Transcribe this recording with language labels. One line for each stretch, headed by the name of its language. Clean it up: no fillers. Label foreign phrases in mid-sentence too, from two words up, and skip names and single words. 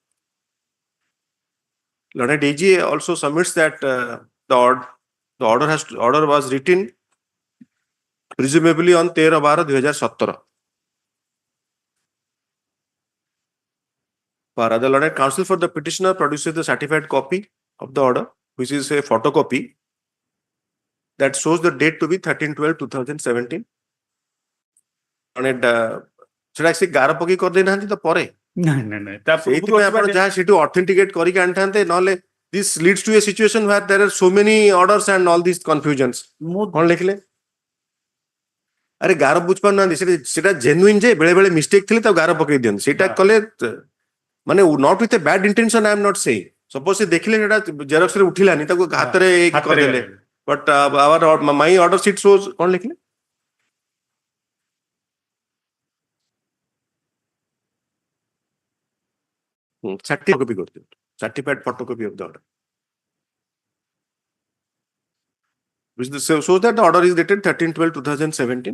English: Learned AG also submits that the order was written presumably on 13/12/2017. The learned counsel for the petitioner produces the certified copy of the order, which is a photocopy that shows the date to be 13/12/2017.
Odia: ସେଟା ସେ ଗାର ପକେଇ କରିଦେଇନାହାନ୍ତି ତ ପରେ? ନାଇଁ ନାଇଁ ନାଇଁ ତା ସେଇଥିପାଇଁ ଆପଣ ଯାହା ସେଠୁ ଅଥେଣ୍ଟିକେଟ କରିକି ଆଣିଥାନ୍ତେ, ନହେଲେ
English: this leads to a situation where there are so many orders and all these confusions.
Odia: କ'ଣ ଲେଖିଲେ? ଆରେ ଗାର ବୁଝିପାରୁନାହାନ୍ତି, ସେଟା ଜେନୁଇନ ଯେ ବେଳେ ବେଳେ ମିଷ୍ଟେକ୍ ଥିଲେ ତାକୁ ଗାର ପକେଇ ଦିଅନ୍ତି। ସେଇଟା କଲେ ମାନେ
English: not with a bad intention, I am not saying.
Odia: ସପୋଜ ସେ ଦେଖିଲେ ସେଟା ଜେରକ୍ସ ରେ ଉଠିଲାନି, ତାକୁ ହାତରେ କରିଦେଲେ।
English: but my order sheet shows,
Odia: କ'ଣ ଲେଖିଲେ?
English: Certified copy, certified photocopy of the order, which shows that the order is dated 13/12/2017.